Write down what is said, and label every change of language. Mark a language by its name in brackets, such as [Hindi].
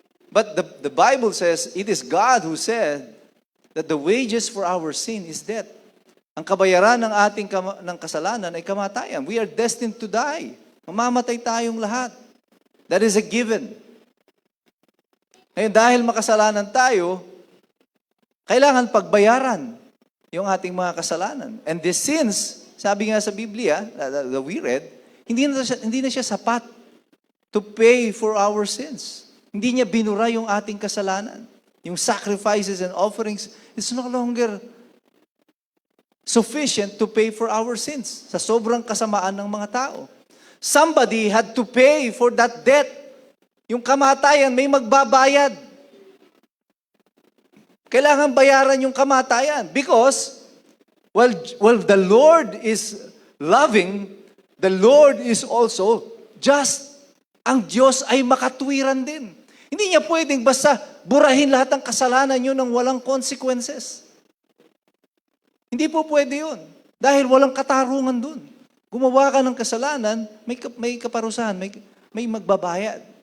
[English] But the Bible says, it is God who said that the wages for our sin is death. [Filipino] Ang kabayaran ng ating ng kasalanan ay kamatayan. [English] We are destined to die. [Filipino] Mamamatay tayong lahat. [English] That is a given. [Filipino] Ngayon, dahil makasalanan tayo, kailangan pagbayaran yung ating mga kasalanan. [English] And these sins, [Filipino] sabi nga sa Biblia, [English] that we read, [Filipino] hindi na siya sapat [English] to pay for our sins. [Filipino] Hindi niya binura yung ating kasalanan. Yung [English] sacrifices and offerings is no longer sufficient to pay for our sins [Filipino] sa sobrang kasamaan ng mga tao. [English] Somebody had to pay for that debt. [Filipino] Yung kamatayan, may magbabayad. Kailangan bayaran yung kamatayan [English] because while the Lord is loving, the Lord is also just. [Filipino] Ang Diyos ay makatwiran din. Hindi niya pwedeng basta burahin lahat ng kasalanan nyo ng walang consequences. Hindi po pwede yun. Dahil walang katarungan dun. Gumawa ka ng kasalanan, may kaparusahan, may magbabayad.